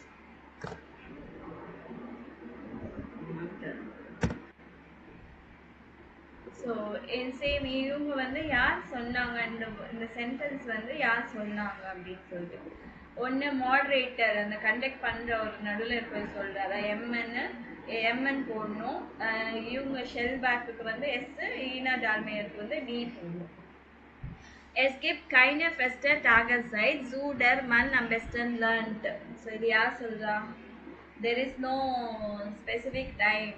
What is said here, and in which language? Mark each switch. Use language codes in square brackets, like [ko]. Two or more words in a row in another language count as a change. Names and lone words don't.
[ta] ஸோ சேம் இவங்க வந்து யார் சொன்னாங்க, இந்த சென்டென்ஸ் வந்து யார் சொன்னாங்க அப்படின்னு சொல்லிட்டு ஒன்று மாடரேட்டர், அந்த கண்டக்ட் பண்ணுற ஒரு நடுவில் இருக்க சொல்கிறாரா, எம்என் போடணும். இவங்க ஷெல் பேக்குக்கு வந்து எஸ், ஈனா டால்மேயருக்கு வந்து டி போடணும். [de] Es gibt keine feste Tageszeit, zu der man am besten lernt. [ta] So இது யார் சொல்றா? [en] There is no specific time.